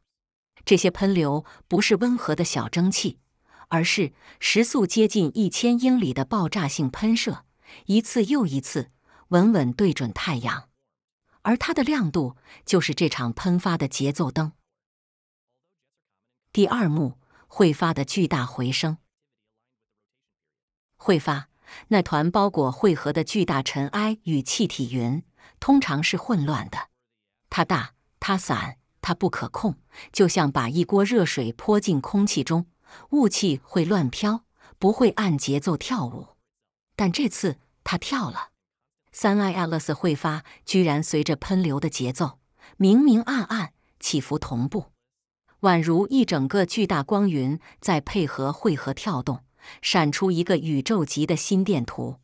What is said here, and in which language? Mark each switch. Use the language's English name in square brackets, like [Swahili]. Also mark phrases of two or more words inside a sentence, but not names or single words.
[Chinese] 這些噴流不是溫和的小蒸汽，而是時速接近1000英里的爆炸性噴射，一次又一次，穩穩對準太陽。而它的亮度就是這場噴發的節奏燈。第二幕，彗發的巨大回聲。彗發，那團包裹彗核的巨大塵埃與氣體雲，通常是混亂的。它大，它散，它不可控，就像把一鍋熱水潑進空氣中，霧氣會亂飄，不會按節奏跳舞。但這次它跳了。Suneye Atlas 彗發居然隨着噴流的節奏，明明暗暗，起伏同步，宛如一整個巨大光雲在配合彗核跳動，閃出一個宇宙級的心電圖。